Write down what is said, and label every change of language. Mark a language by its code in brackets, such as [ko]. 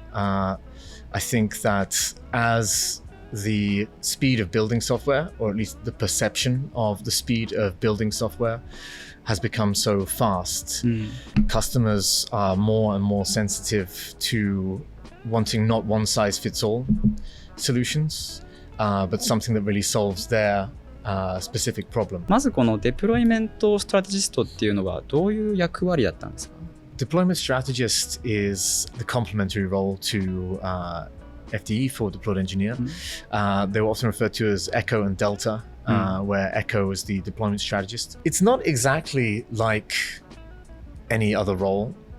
[en] I think that as the speed of building software, or at least the perception of the speed of building software, has become so fast, customers are more and more sensitive to wanting not one size fits all solutions, but something that really solves their specific problem. [ja] まずこのデプロイメントストラテジストっていうのはどういう役割だったんですか？ [en] Deployment strategist is the complementary role to FDE for deployed engineer. They were often referred to as Echo and Delta, where Echo is the deployment strategist. It's not exactly like any other role.